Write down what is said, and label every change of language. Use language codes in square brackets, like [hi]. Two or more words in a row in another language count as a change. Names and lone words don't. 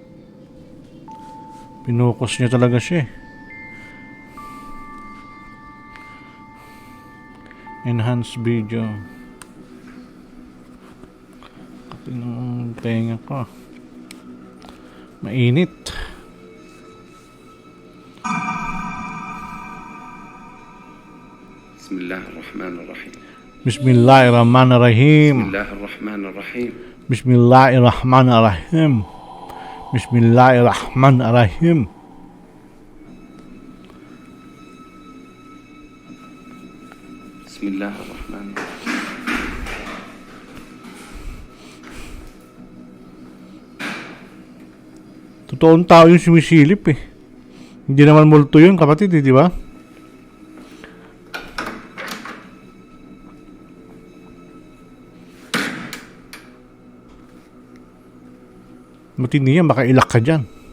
[tl] Pinukos niya talaga siya. [en] Enhance video. [tl] Kapit ng tenga ko. Mainit. [ar] بسم الله الرحمن الرحيم بسم الله الرحمن الرحيم. بسم الله الرحمن الرحيم بسم الله الرحمن الرحيم بسم الله الرحمن الرحيم. بسم الله الرحمن الرحيم [tl] Totoong tao yung sumisilip eh. Hindi naman multo yun, kapatid, di ba? Matindi yan, baka ilak ka dyan.